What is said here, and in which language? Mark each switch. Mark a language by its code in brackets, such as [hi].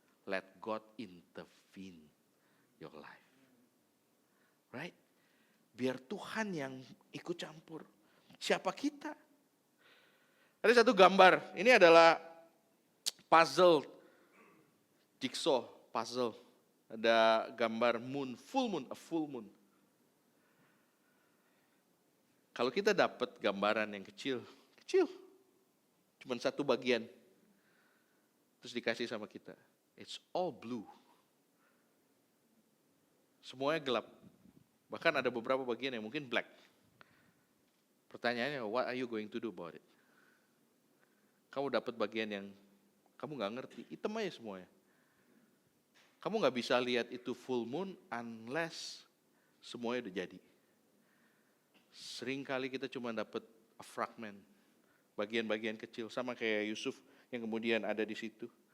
[en] Let God intervene your life. Right? [id] Biar Tuhan yang ikut campur. Siapa kita? Ada satu gambar. Ini adalah puzzle. Jigsaw puzzle. Ada gambar [en] moon, a full moon. [id] Kalau kita dapat gambaran yang kecil, cuman satu bagian, terus dikasih sama kita, [en] it's all blue. [id] Semuanya gelap. Bahkan ada beberapa bagian yang mungkin black. Pertanyaannya, [en] what are you going to do about it? [id] Kamu dapat bagian yang kamu gak ngerti, hitam aja semuanya. Kamu gak bisa lihat itu [en] full moon unless [id] semuanya udah jadi. Sering kali kita cuma dapat [en] a fragment, [id] bagian-bagian kecil, sama kayak Yusuf yang kemudian ada di situ.